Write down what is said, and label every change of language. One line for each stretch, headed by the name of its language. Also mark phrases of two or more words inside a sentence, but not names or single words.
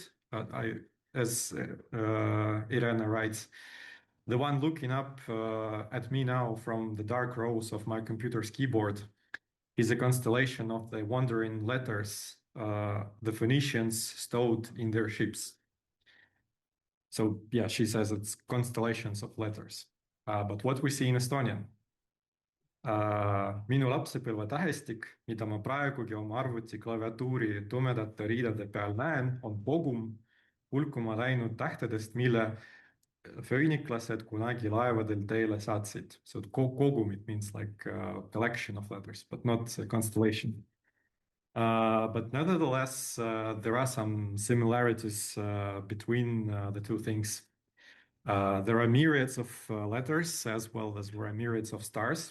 English: As Irene writes, the one looking up at me now from the dark rows of my computer's keyboard is a constellation of the wandering letters the Phoenicians stowed in their ships. So yeah, she says it's constellations of letters. But what we see in Estonian,
Estonian: minu lapsepõlve tähestik, mida ma praegugi oma arvuti klaviatuuri tumedate riidade peal näen, on kogum hulkuma läinud tähtedest, mille fööniklased kunagi laevadel teele saatsid.
English: So kogum, it means like a collection of letters, but not a constellation. But nevertheless, there are some similarities between the two things. There are myriads of letters as well as there are myriads of stars.